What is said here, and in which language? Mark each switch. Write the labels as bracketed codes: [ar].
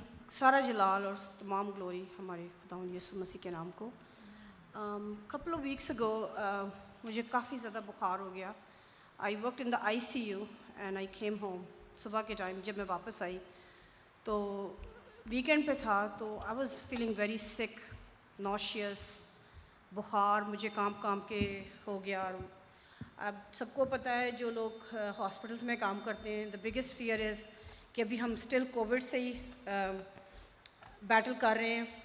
[hi] सारा जलाल और तमाम ग्लोरी हमारे खुदावंद यीशु मसीह के नाम को. [en] Couple of weeks ago, [hi] मुझे काफ़ी ज़्यादा बुखार हो गया. [en] I worked in the ICU and I came home. [hi] सुबह के टाइम जब मैं वापस आई तो वीकेंड पे था, तो [en] I was feeling very sick, nauseous, [hi] बुखार मुझे काम के हो गया. और अब सबको पता है जो लोग हॉस्पिटल्स में काम करते हैं, [en] the biggest fear is [hi] कि अभी हम स्टिल कोविड से ही बैटल कर रहे हैं.